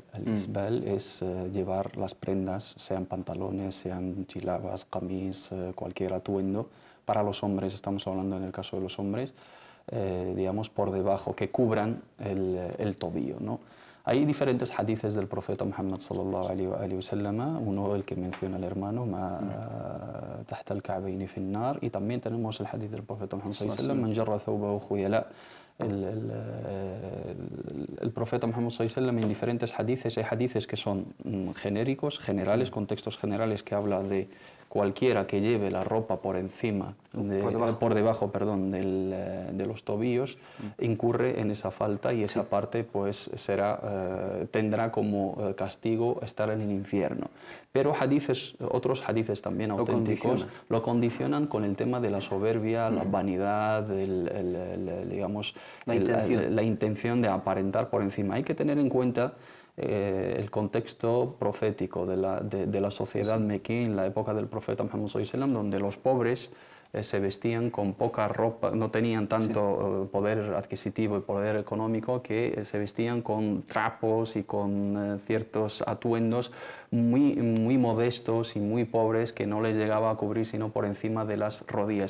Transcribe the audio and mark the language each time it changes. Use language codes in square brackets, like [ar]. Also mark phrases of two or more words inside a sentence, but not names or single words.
[es] El isbal es llevar las prendas, sean pantalones, sean chilabas, camis, cualquier atuendo. Para los hombres, estamos hablando en el caso de los hombres, digamos, por debajo, que cubran el tobillo, ¿no? Hay diferentes hadices del profeta Muhammad [ar] صلى الله عليه وسلم, [es] uno el que menciona el hermano, [ar] ما تحت الكعبين في النار, [es] y también tenemos el hadith del profeta Muhammad [ar] صلى الله عليه وسلم, من جر ثوبه خيلاء. [es] El profeta Muhammad [ar] صلى الله عليه وسلم, [es] en diferentes hadices, hay hadices que son genéricos, generales, contextos generales, que habla de cualquiera que lleve la ropa por encima, por debajo, perdón, de los tobillos, incurre en esa falta, y esa parte, pues, tendrá como castigo estar en el infierno. Pero otros hadices también auténticos lo condicionan con el tema de la soberbia, la vanidad, digamos, la intención de aparentar por encima. Hay que tener en cuenta el contexto profético de la sociedad mequí en la época del profeta Muhammad [ar] صلى الله عليه وسلم, [es] donde los pobres se vestían con poca ropa, no tenían tanto poder adquisitivo y poder económico, que se vestían con trapos y con ciertos atuendos muy modestos y muy pobres, que no les llegaba a cubrir sino por encima de las rodillas.